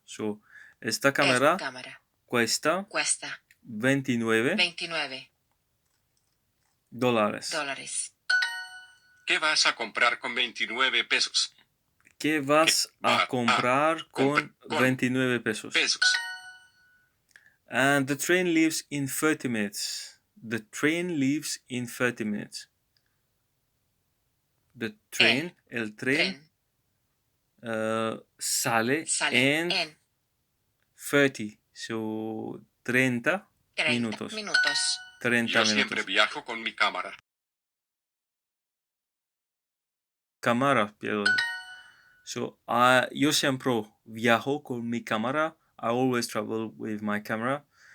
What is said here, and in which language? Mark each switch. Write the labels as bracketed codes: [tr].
[es] So, esta cámara cuesta 29 dólares. ¿Qué vas a comprar con 29 pesos? ¿Qué vas a comprar con 29 pesos? [en] And the train leaves in 30 minutes. The train leaves in 30 minutes. The train, [es] el tren sale en 30. So, 30 minutos. 30 Yo minutos. siempre viajo con mi cámara. Cámara, perdón. So, yo siempre viajo con mi cámara. [en] I always travel with my camera.